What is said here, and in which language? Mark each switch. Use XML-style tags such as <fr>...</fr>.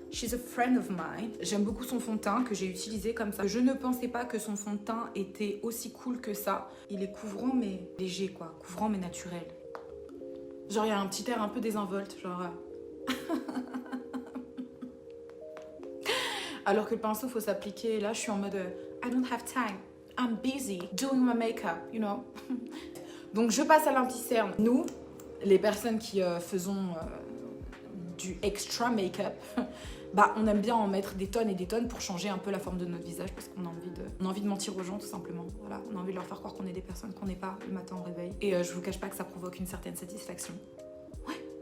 <en>She's a friend of mine.</en> <fr>J'aime beaucoup son fond de teint que j'ai utilisé comme ça. Je ne pensais pas que son fond de teint était aussi cool que ça. Il est couvrant mais léger quoi. Couvrant mais naturel. Genre il y a un petit air un peu désinvolte. Genre... Alors que le pinceau, faut s'appliquer. Là, je suis en mode</fr> <en>I don't have time. I'm busy doing my makeup, you know.</en> <fr>Donc, je passe à l'anti-cerne. Nous, les personnes qui faisons du extra make-up, bah, on aime bien en mettre des tonnes et des tonnes pour changer un peu la forme de notre visage parce qu'on a envie de mentir aux gens, tout simplement. Voilà, on a envie de leur faire croire qu'on est des personnes qu'on n'est pas le matin au réveil. Et je vous cache pas que ça provoque une certaine satisfaction. Ouais.</fr>